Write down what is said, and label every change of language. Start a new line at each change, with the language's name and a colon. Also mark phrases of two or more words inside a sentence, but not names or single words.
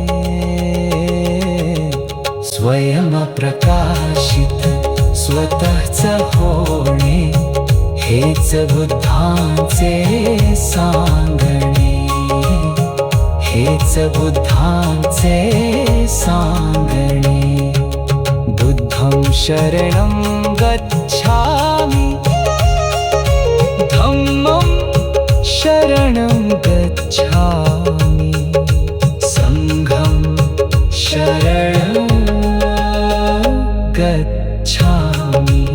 Marathi: स्वयं प्रकाशित स्वतःच होणे, हेच बुद्धांचे सांगणे, हेच बुद्धांचे सांगणे।
Pali: बुद्धं शरणं गच्छामि, धम्मं शरणं गच्छामि, संघं शरणं गच्छामि।